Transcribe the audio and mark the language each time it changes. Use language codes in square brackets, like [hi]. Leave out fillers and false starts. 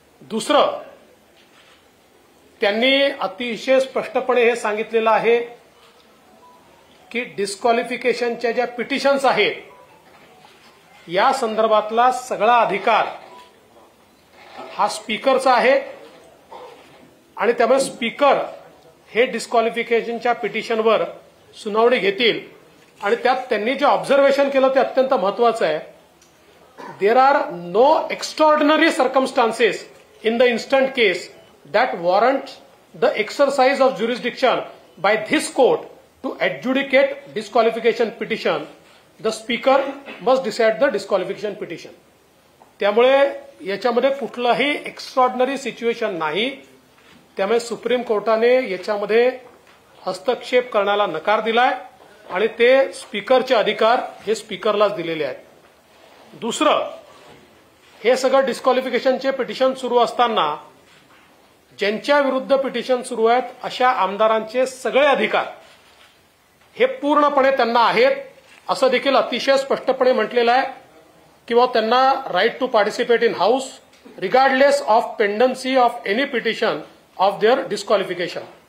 [mr] दुसरं, त्यांनी अतिशय स्पष्टपणे हे सांगितलेलं आहे की डिस्क्वालिफिकेशनच्या ज्या पिटिशन्स आहेत या संदर्भातला सगळा अधिकार हा स्पीकरचा आहे आणि त्यामुळे स्पीकर हे डिस्क्वालिफिकेशनच्या पिटिशनवर सुनावणी घेतील आणि त्यात त्यांनी जे ऑब्झर्वेशन केलं ते अत्यंत महत्त्वाचं आहे। [en] There are no extraordinary circumstances in the instant case that warrant the exercise of jurisdiction by this court to adjudicate disqualification petition, the speaker must decide the disqualification petition. [mr] त्यामुळे याच्यामध्ये कुठलाही एक्स्ट्राऑर्डिनरी सिच्युएशन नाही, त्यामुळे supreme कोर्टाने याच्यामध्ये हस्तक्षेप करण्याला नकार दिलाय आणि ते स्पीकरचे अधिकार हे स्पीकरलाच दिलेले आहेत। दुसरं, हे सगळं डिस्क्वालिफिकेशनचे पिटिशन सुरू असताना ज्यांच्या विरुद्ध पिटिशन सुरू आहेत अशा आमदारांचे सगळे अधिकार हे पूर्णपणे त्यांना आहेत असं देखील अतिशय स्पष्टपणे म्हटलेलं आहे किंवा त्यांना [en] Right to participate in house regardless of pendency of any petition of their disqualification.